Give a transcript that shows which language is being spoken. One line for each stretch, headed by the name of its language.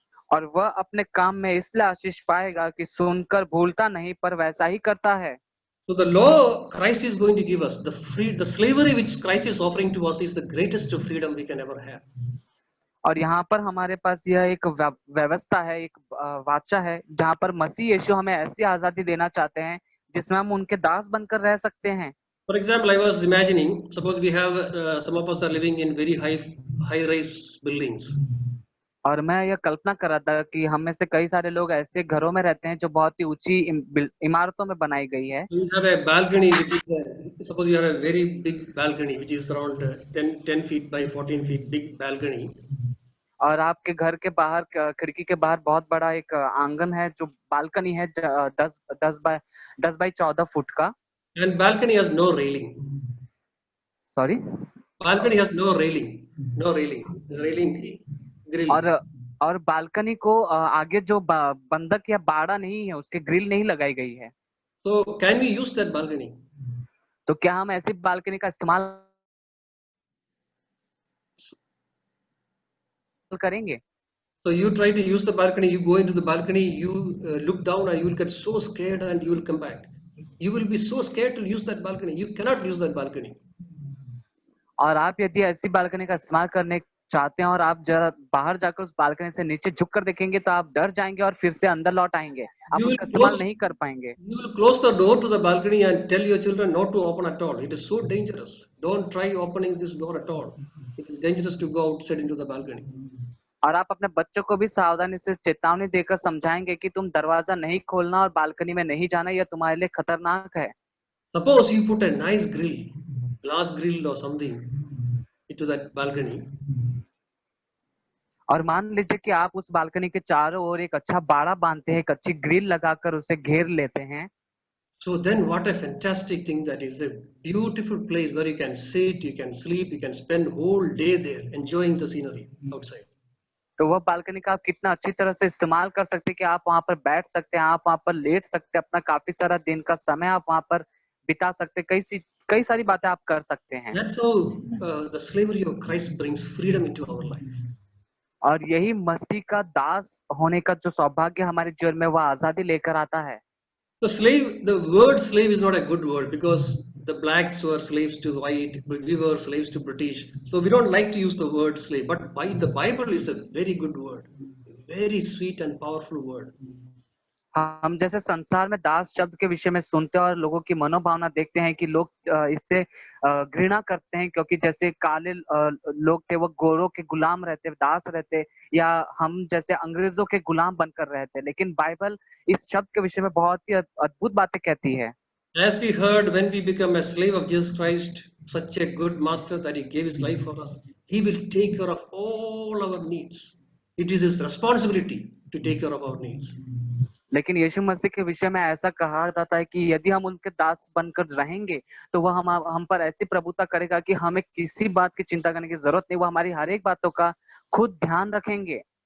Hindi: और वह अपने काम में इसलिए आशीष पाएगा कि सुनकर भूलता नहीं पर वैसा ही करता है।
English: So the law Christ is going to give us, the slavery which Christ is offering to us is the greatest freedom we can ever have.
Hindi: और यहाँ पर हमारे पास यह एक व्यवस्था है, एक वाचा है, जहाँ पर मसीह यीशु हमें ऐसी आजादी देना चाहते हैं जिसमें हम उनके दास बनकर रह सकते हैं।
English: For example, I was imagining, suppose we have some of us are living in very high-rise buildings.
Hindi: और मैं यह कल्पना कर रहा था कि हम में से कई सारे लोग ऐसे घरों में रहते हैं जो बहुत ही ऊंची इमारतों में बनाई गई है।
English: You have a balcony which is, suppose you have a very big balcony which is around 10 feet by 14 feet, big balcony.
Hindi: और आपके घर के बाहर खिड़की के बाहर बहुत बड़ा एक आंगन है जो बालकनी है 10 बाय 14 फुट का।
English: And balcony has no railing. Sorry, Balcony has no railing, railing grill.
Hindi: और बालकनी को आगे जो बंधक या बाड़ा नहीं है, उसके ग्रिल नहीं लगाई गई है।
English: So can we use that balcony?
Hindi: तो क्या हम ऐसी बालकनी का इस्तेमाल करेंगे?
English: So you try to use the balcony, you go into the balcony, you look down and you will get so scared and you will come back. You will be so scared to use that balcony. You cannot use that balcony.
Hindi: और आप यदि ऐसी balcony का इस्तेमाल करने चाहते हैं और आप जरा बाहर जाकर उस बालकनी से नीचे झुककर देखेंगे तो आप डर जाएंगे और फिर से अंदर लौट आएंगे, आप उसका इस्तेमाल नहीं कर पाएंगे।
English: You will close the door to the balcony and tell your children not to open at all. It is so dangerous. Don't try opening this door at all. It is dangerous to go outside into the balcony.
Hindi: और आप अपने बच्चों को भी सावधानी से चेतावनी देकर समझाएंगे कि तुम दरवाजा नहीं खोलना और बालकनी में नहीं जाना, यह तुम्हारे लिए खतरनाक है।
English: Suppose you put a nice grill, glass grill or something into that balcony.
Hindi: और मान लीजिए कि आप उस बालकनी के चारों ओर एक अच्छा बाड़ा बांधते हैं, एक अच्छी ग्रिल लगाकर उसे घेर लेते हैं।
English: So then what a fantastic thing that is, a beautiful place where you can sit, you can sleep, you can spend whole day there enjoying the scenery outside.
Hindi: तो वह बालकनी का आप कितना अच्छी तरह से इस्तेमाल कर सकते हैं कि आप वहां पर बैठ सकते हैं, आप वहां पर लेट सकते हैं, अपना काफी सारा दिन का समय आप वहां पर बिता सकते हैं, कई सारी बातें आप कर सकते हैं।
English: That's how the slavery of Christ brings freedom into our life.
Hindi: और यही मसीह का दास होने का जो सौभाग्य हमारे जीवन में वह आजादी लेकर आता है।
English: The word slave is not a good word because the blacks were slaves to white, but we were slaves to British. So we don't like to use the word slave, but by the Bible is a very good word, very sweet and powerful word.
Hindi: हम जैसे संसार में दास शब्द के विषय में सुनते हैं और लोगों की मनोभावना देखते हैं कि लोग इससे घृणा करते हैं, क्योंकि जैसे काले लोग थे वो गोरों के गुलाम रहते, दास रहते, या हम जैसे अंग्रेजों के गुलाम बनकर रहते। लेकिन बाइबल इस शब्द के विषय में बहुत ही अद्भुत बातें कहती है।
English: As we heard, when we become a slave of Jesus Christ, such a good master that he gave his life for us, he will take care of all our needs. It is his responsibility to take care of our needs.
Hindi: लेकिन यीशु मसीह के विषय में ऐसा कहा जाता है कि यदि हम उनके दास बनकर रहेंगे तो वह हम पर ऐसी प्रभुता करेगा कि हमें किसी बात की चिंता करने की जरूरत नहीं, वो हमारी हर एक बातों का खुद ध्यान रखेंगे।